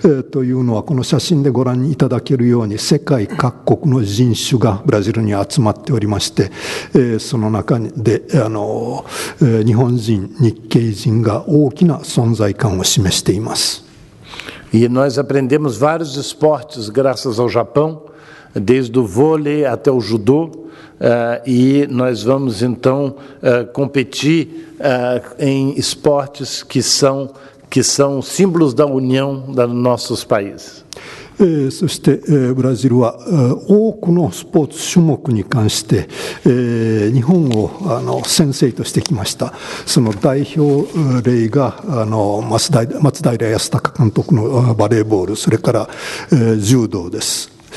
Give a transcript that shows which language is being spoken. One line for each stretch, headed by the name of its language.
Japanese: というのは、この写真でご覧いただけるように世界各国の人種がブラジルに集まっておりまして、その中で日本人、日系人が大きな存在感を示しています。
Portuguese: E nós aprendemos vários esportes graças ao Japão, desde o vôlei até o judô, e nós vamos então competir em esportes que são símbolos da união dos nossos países.
Japanese: そしてブラジルは多くのスポーツ種目に関して日本を先生としてきました。その代表例が松平康隆監督のバレーボール、それから柔道です。